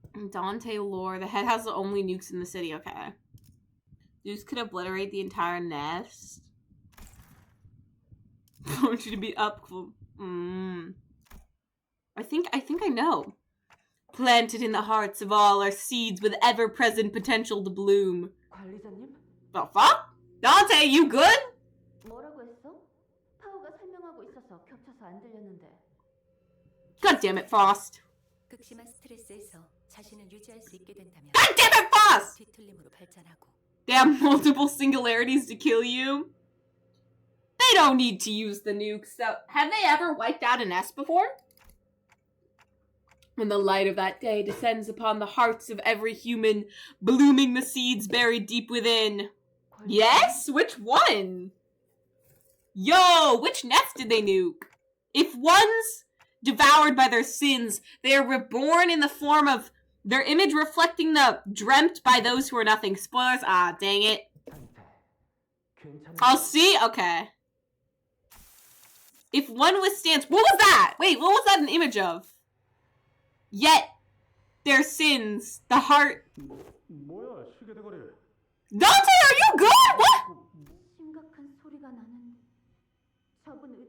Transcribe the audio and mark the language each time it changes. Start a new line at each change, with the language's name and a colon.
English: Dante lore. The head has the only nukes in the city, okay. Nukes could obliterate the entire nest. I want you to be up. I think I know. Planted in the hearts of all are seeds with ever-present potential to bloom.
Korean: 관리자님?
English: The fuck? Dante, you good?
Korean: 뭐라고 했어? 파우가 설명하고 있어서 겹쳐서 안 들렸는데.
English: God damn it, Frost.
Korean: 극심한 스트레스에서 자신을 유지할 수 있게 된다면.
English: God damn it, Frost!
Korean: 뒤틀림으로 발전하고.
English: They have multiple singularities to kill you. They don't need to use the nukes. So, have they ever wiped out a nest before? When the light of that day descends upon the hearts of every human, blooming the seeds buried deep within. Yes? Which one? Yo, which nest did they nuke? If one's devoured by their sins, they are reborn in the form of their image reflecting the dreamt by those who are nothing. Spoilers? Ah, dang it. I'll see? Okay. If one withstands... What was that? Wait, what was that an image of? Yet, their sins, the heart...
Korean: 뭐야 시계 대가리.
English: Dante, are you good? What?
Korean: 심각한 소리가 나는 저분